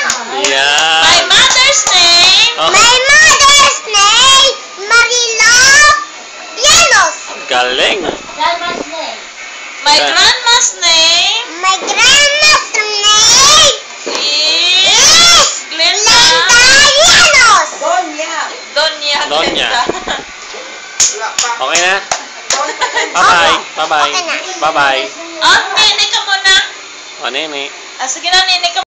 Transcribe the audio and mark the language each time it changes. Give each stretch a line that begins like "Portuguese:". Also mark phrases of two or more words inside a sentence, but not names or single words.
Filipino: Yan.
English: My mother's name. Oh, My mother's name, Marilo Llanos.
Filipino: galing.
English: Grandma's name. My grandma's name My grandma's name is is Glenda. Linda Llanos. Donya. Donya. Glenda.
Filipino: Okay na?
English: Bye-bye. Bye-bye.
Filipino: Okay na.
English: Bye-bye.
Filipino: Oh, nene ka muna. O, nene. Sige na, nene ka